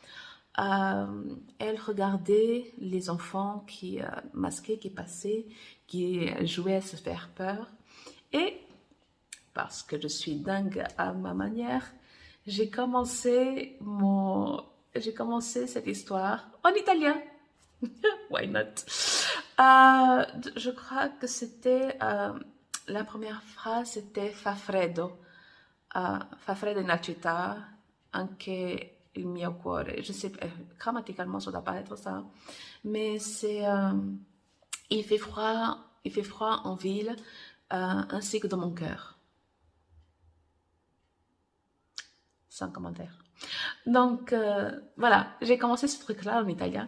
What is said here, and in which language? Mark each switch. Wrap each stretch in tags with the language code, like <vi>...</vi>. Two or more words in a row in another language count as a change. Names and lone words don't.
<fr>Elle regardait les enfants masqués qui passaient, qui jouaient à se faire peur. Et parce que je suis dingue à ma manière, j'ai commencé cette histoire en italien.</fr> <en>Why not?</en> <fr>Je crois que c'était la première phrase, c'était</fr> <it>fa freddo. Fa freddo in città, anche il mio cuore.</it> <fr>Je sais, grammaticalement, ça ne doit pas être ça. Mais c'est il fait froid en ville, ainsi que dans mon cœur. Sans commentaire. Donc, voilà, j'ai commencé ce truc-là en italien.</fr>